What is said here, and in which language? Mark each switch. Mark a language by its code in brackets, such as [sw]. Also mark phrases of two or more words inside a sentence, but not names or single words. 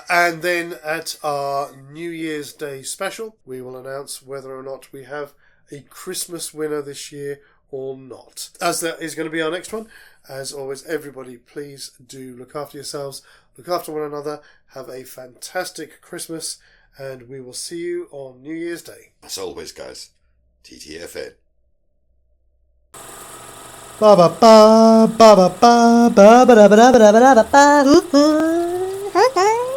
[en] And then at our New Year's Day special, we will announce whether or not we have a Christmas winner this year or not. As that is going to be our next one, as always, everybody, please do look after yourselves, look after one another, have a fantastic Christmas, and we will see you on New Year's Day. As always, guys, TTFN. Ba ba ba ba ba ba ba ba ba ba ba ba ba ba.